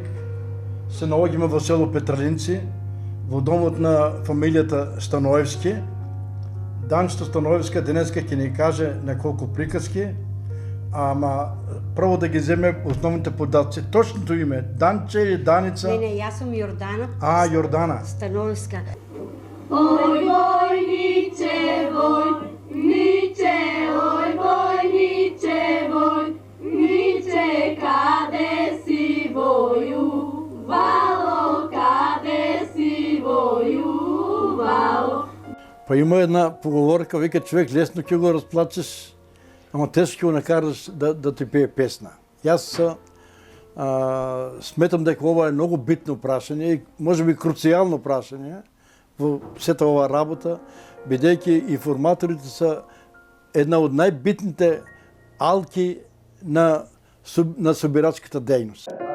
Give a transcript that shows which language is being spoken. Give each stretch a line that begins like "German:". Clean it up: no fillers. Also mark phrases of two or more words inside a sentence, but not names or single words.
Macedonian: Се наоѓаме во село Петралинци, во домот на фамилијата Станоевски. Данчето Становевска денеска ќе ни каже неколку приказки, ама прво да ги земе основните податци. Точното име, Данче или Даница? Не, јас сум Јордана. Јордана. Становевска. Oj vojniče, vojniče, oj vojniče, vojniče, kade si vojuvalo, kade si vojuvalo. Па има една поговорка, вика човек лесно ќе го разплачеш, ама тежко ќе го накараш да ти пее песна. Јас сметам дека ова е многу битно прашање и можеби круцијално прашање во сета ова работа, бидејќи информаторите се една од најбитните алки на собирачката дејност.